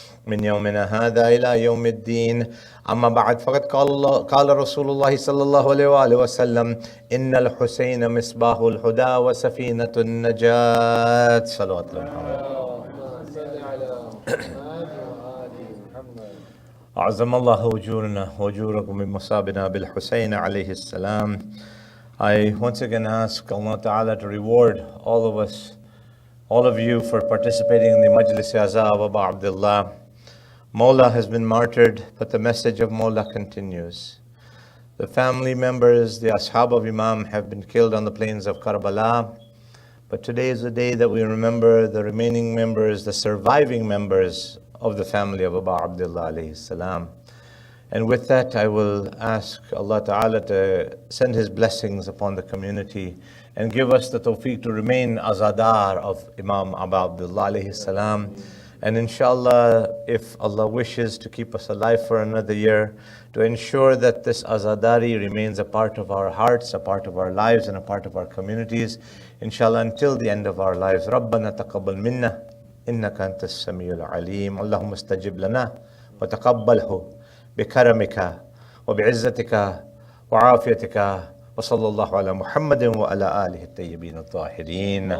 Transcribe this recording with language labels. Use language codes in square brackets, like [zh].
[ar] من يومنا هذا إلى يوم الدين. أما بعد فقد قال رسول الله صلى الله عليه وآله وسلم إن الحسين مصباح الهدى وسفينة النجاة. صلوات الله اللهم صل على محمد وآل محمد. أعظم الله أجورنا وأجوركم بمصابنا بالحسين عليه السلام. [en] I once again ask Allah Ta'ala to reward all of us, all of you, for participating in the Majlis Aza of Abu Abdullah. Mawla has been martyred, but the message of Mawla continues. The family members, the Ashab of Imam, have been killed on the plains of Karbala. But today is the day that we remember the remaining members, the surviving members of the family of Abu Abdullah alayhi salam. And with that, I will ask Allah Ta'ala to send His blessings upon the community and give us the tawfiq to remain azadar of Imam Abu Abdullah alayhi salam. And inshallah, if Allah wishes to keep us alive for another year, to ensure that this azadari remains a part of our hearts, a part of our lives, and a part of our communities, inshallah, until the end of our lives. [ar] رَبَّنَا تَقَبَّلْ مِنَّا إِنَّكَ أَنْتَ السَّمِيعُ الْعَلِيمُ اللهم استجب لنا وتقبله بكرمك وبعزتك وعافيتك وصلى الله على محمد وعلى آله الطيبين الطاهرين.